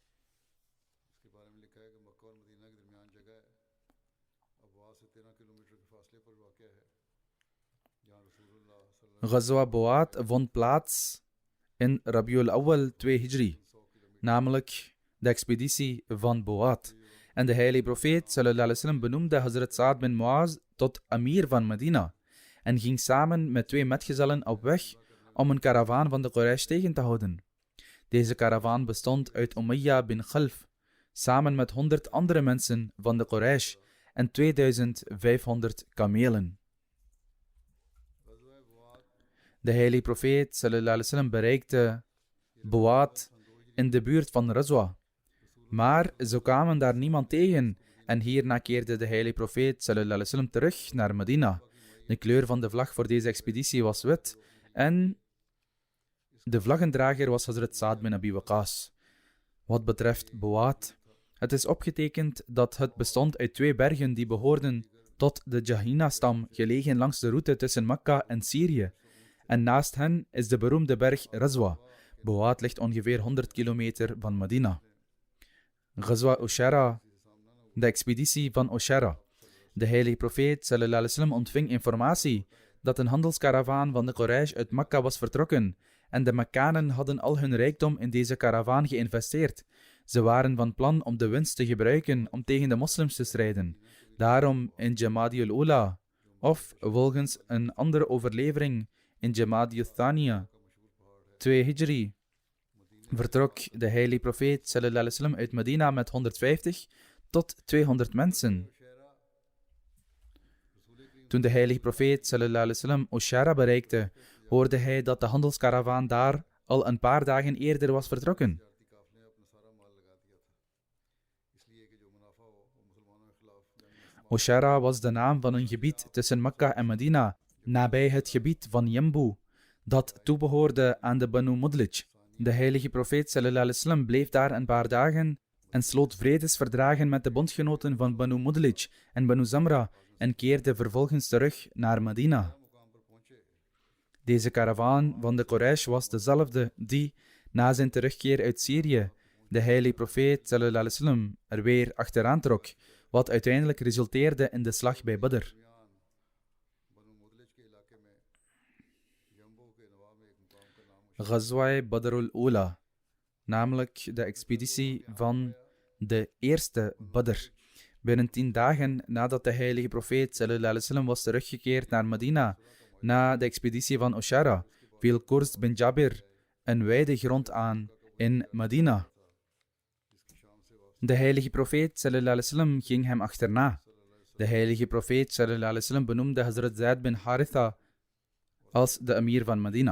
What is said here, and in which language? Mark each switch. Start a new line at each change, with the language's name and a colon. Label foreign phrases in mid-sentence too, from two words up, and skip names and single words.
Dutch: Ghazwa Bu'at vond plaats in Rabiul Awwal 2 Hijri, namelijk de expeditie van Bu'at. En de heilige profeet
Arabic: صلى الله عليه وسلم
Dutch: benoemde Hazrat Sa'ad bin Mu'az tot amir van Medina en ging samen met 2 metgezellen op weg om een karavaan van de Quraysh tegen te houden. Deze karavaan bestond uit Umayya bin Khalf, samen met 100 andere mensen van de Quraysh en 2500 kamelen. De heilige profeet
Arabic: صلى الله عليه وسلم
Dutch: bereikte Bu'at in de buurt van Razwa. Maar ze kwamen daar niemand tegen en hierna keerde de heilige profeet
Arabic: صلى الله عليه وسلم
Dutch: terug naar Medina. De kleur van de vlag voor deze expeditie was wit en de vlaggendrager was Hazrat Sa'ad bin Abi Waqqas. Wat betreft Bu'at, het is opgetekend dat het bestond uit 2 bergen die behoorden tot de Jahina-stam, gelegen langs de route tussen Mekka en Syrië. En naast hen is de beroemde berg Razwa. Bu'at ligt ongeveer 100 kilometer van Medina. Ghazwa Ushara, de expeditie van Ushara. De heilige profeet
Arabic: صلى الله عليه وسلم
Dutch: ontving informatie dat een handelskaravaan van de Quraysh uit Mekka was vertrokken en de Mekkanen hadden al hun rijkdom in deze karavaan geïnvesteerd. Ze waren van plan om de winst te gebruiken om tegen de moslims te strijden. Daarom in Jamadi al-Ula, of volgens een andere overlevering in Jamadi al-Thaniya 2 Hijri, vertrok de heilige profeet
Arabic: صلى الله عليه وسلم
Dutch: uit Medina met 150 tot 200 mensen. Toen de heilige profeet
Arabic: صلى الله عليه وسلم
Dutch: Ushara bereikte, hoorde hij dat de handelskaravaan daar al een paar dagen eerder was vertrokken. Ushara was de naam van een gebied tussen Mekka en Medina, nabij het gebied van Yambu, dat toebehoorde aan de Banu Mudlij. De heilige profeet
Arabic: صلى الله عليه وسلم
Dutch: bleef daar een paar dagen en sloot vredesverdragen met de bondgenoten van Banu Mudlij en Banu Zamra en keerde vervolgens terug naar Medina. Deze karavaan van de Quraysh was dezelfde die, na zijn terugkeer uit Syrië, de heilige profeet
Arabic: صلى الله عليه وسلم
Dutch: er weer achteraan trok, wat uiteindelijk resulteerde in de slag bij Badr. Ghazwa Badr al-Ula, namelijk de expeditie van de eerste Badr. Binnen 10 dagen nadat de heilige profeet
Arabic: صلى الله عليه وسلم
Dutch: was teruggekeerd naar Medina, na de expeditie van Ushara, viel Qurs bin Jabir een wijde grond aan in Medina. De heilige profeet
Arabic: صلى الله عليه وسلم
Dutch: ging hem achterna. De heilige profeet
Arabic: صلى الله عليه وسلم
Dutch: benoemde Hazrat Zaid bin Haritha als de emir van Medina.